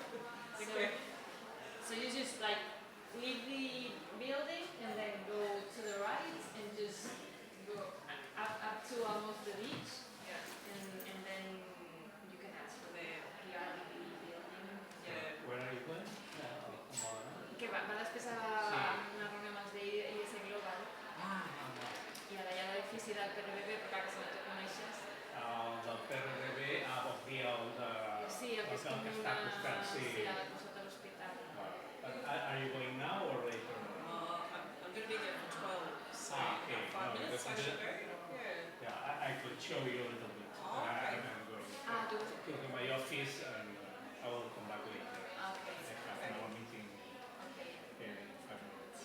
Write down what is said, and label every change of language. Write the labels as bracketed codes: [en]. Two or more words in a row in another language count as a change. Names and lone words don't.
[en] So you just like leave the building and then go to the right and just go up to almost the beach. Yeah. And then you can ask for the PRBB building. Yeah. Where are you going? [ca] Que va després a una reunió amb els d'IS Global i ara hi ha l'edifici del PRBB, però clar que si no te coneixes. Del PRDB, vols dir el de... Sí, el que és com que està al costat, sí. al costat de l'hospital. [en] Are you going now or later? I'm going to be there for 12, so okay. 5 minutes I should go. Yeah, I could show you a little bit. I'm going to go to my office and I will come back later. Okay. I have another meeting in 5 minutes.